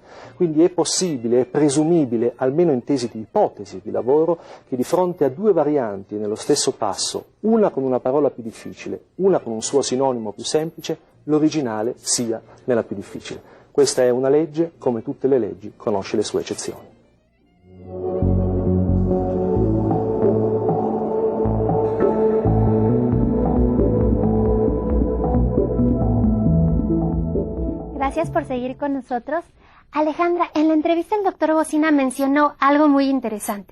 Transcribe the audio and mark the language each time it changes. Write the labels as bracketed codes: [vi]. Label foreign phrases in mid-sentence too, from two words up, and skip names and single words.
[it] Quindi è possibile, è presumibile, almeno in tesi di ipotesi di lavoro, che di fronte a due varianti nello stesso passo, una con una parola più difficile, una con un suo sinonimo più semplice, l'originale sia nella più difficile. Questa è una legge, come tutte le leggi, conosce le sue eccezioni. [es] Gracias por seguir con nosotros. Alejandra, en la entrevista el doctor Bocina mencionó algo muy interesante.